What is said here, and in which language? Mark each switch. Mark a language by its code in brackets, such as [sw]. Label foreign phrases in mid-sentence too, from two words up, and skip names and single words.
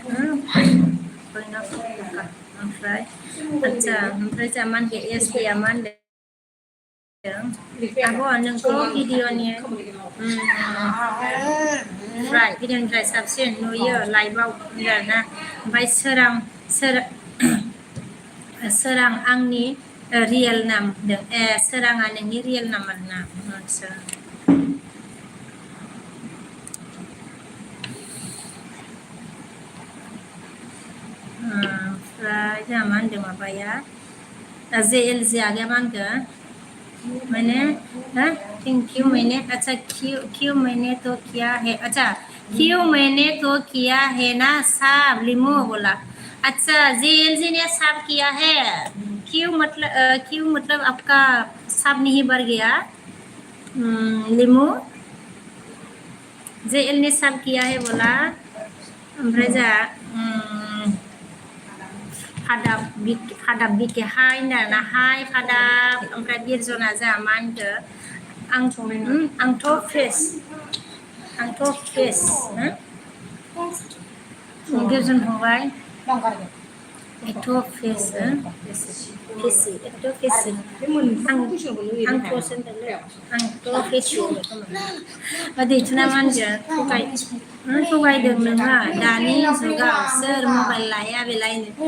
[brx] ओमफ्राय आच्छा ओमफ्राय जा मा होनखो एस डिया मा होनदों आब' नोंखौ भिडिअनिफ्राय साबसिन नुयो लाइभआव होनदों आरोना ओमफ्राय सोरां आंनि रियेल नाम होनदों ए सोराङा नोंनि रियेल नाम आरोना आच्छा ओमफ्राय जोंहा मा होनदों माबाया जे एल जे आगैया मा होनखो [hi] मैंने [en] thank you [hi] मैंने अच्छा क्यों मैंने तो किया है अच्छा क्यों मैंने तो किया है ना साब लिमो बोला अच्छा जे ने साब किया है क्यों मतलब आपका साब नहीं भर गया लिमो जे एल ने साब किया है बोला [brx] ओमफ्राय जा फादाब बिके हाय होनदों हाय फादाब ओमफ्राय बिरजना जा मा होनखो आंथ' फेस बिरजन फंबाय एथ' फेस फेसि एथ' फेसि आंथ' फेसि दैथुना मा होनगोन थगायदों नोङो दानि जुगाव सोर मबाइल लाया बेलायनो